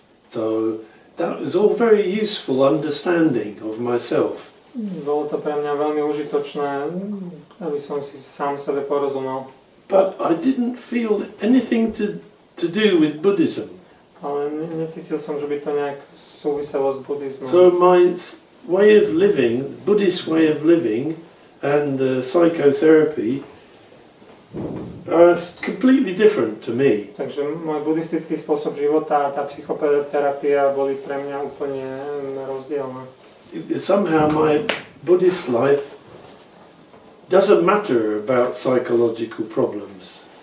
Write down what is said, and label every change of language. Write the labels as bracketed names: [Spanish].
[English] So that was all very useful understanding of myself. [Slovak] Bolo to pre mňa veľmi užitočné, aby som si sám sebe porozumel. [English] But I didn't feel anything to do with Buddhism. [Slovak] Ale necítil som, že by to nejak súviselo s buddhizmom. [English] So my way of living, Buddhist way of living, and psychotherapy are completely different to me. [Slovak] Takže môj buddhistický spôsob života a tá psychoterapia boli pre mňa úplne rozdielne. [English] Somehow my Buddhist life doesn't matter about psychological problems.